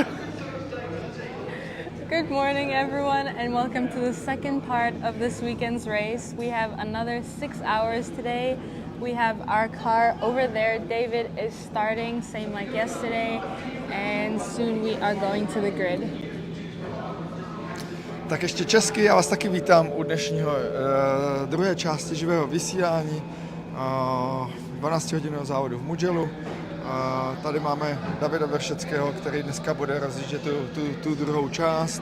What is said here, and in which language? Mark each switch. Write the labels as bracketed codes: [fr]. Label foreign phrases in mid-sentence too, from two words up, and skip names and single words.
[en] Good morning, everyone, and welcome to the second part of this weekend's race. We have another 6 hours today. We have our car over there. David is starting, same like yesterday, and soon we are going to the grid. [cs] Tak ještě česky, já vás taky vítám u dnešního druhé části živého vysílání 12-hodinového závodu v Mugellu. Tady máme Davida Vršeckého, který dneska bude rozjíždět tu druhou část.